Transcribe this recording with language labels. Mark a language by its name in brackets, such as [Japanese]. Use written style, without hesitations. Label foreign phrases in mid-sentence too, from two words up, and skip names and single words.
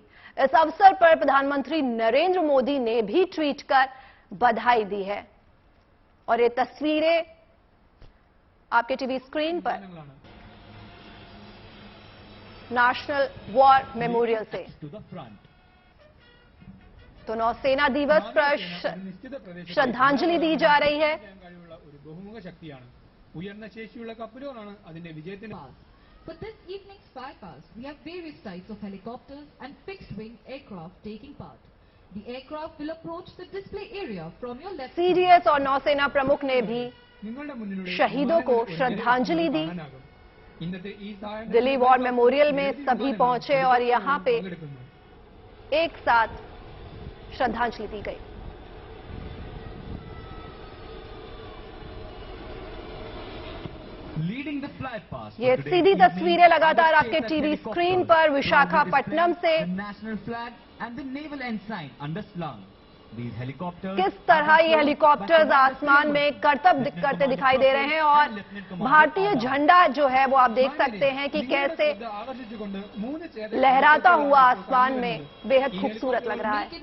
[Hindi] इस अवसर पर प्रधानमंत्री नरेंद्र मोदी ने भी ट्वीट कर बधाई दी है और ये तस्वीरें आपके टीवी स्क्रीन पर नेशनल वॉर मेमोरियल से। तो नौसेना दिवस पर श्रद्धांजलि दी जा रही है। [Malayalam] ഉയർന്ന ശേഷിയുള്ള കപ്പലുകളാണ് അതിന്റെ വിജയത്തിന്. [English] For this evening's flypast, we have various types of helicopters and fixed-wing aircraft taking part. The aircraft will approach the display area from your left. [Hindi] सीडीएस और नौसेना प्रमुख ने भी शहीदों को श्रद्धांजलि दी. दिल्ली वॉर मेमोरियल में सभी पहुंचे और यहां पे एक साथ श्रद्धांजलि दी गई. ये सीधी तस्वीरें लगातार आपके टीवी स्क्रीन पर विशाखापट्टनम से किस तरह ये हेलीकॉप्टर्स आसमान में करतब करते दिखाई दे रहे हैं और भारतीय झंडा जो है वो आप देख सकते हैं कि कैसे लहराता हुआ आसमान में बेहद खूबसूरत लग रहा है.